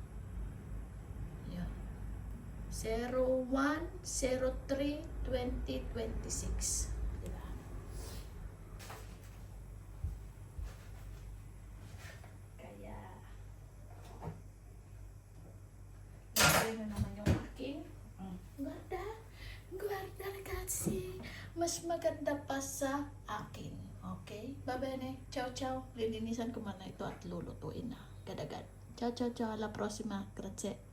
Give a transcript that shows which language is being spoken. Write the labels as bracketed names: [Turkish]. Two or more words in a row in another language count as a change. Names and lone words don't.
[Filipino] Yan. 01/03/2026. Diba? Kaya lagay na naman yung aking guarda. [Italian] Guarda ragazzi. [Filipino] Mas maganda pa sa akin. [Italian] Okay? Babene. Ciao, ciao. [Filipino] Lilinisan ko muna ito at lulutuin na. [Italian] Kadagad. Ciao, ciao, ciao. Alla prossima. Grazie.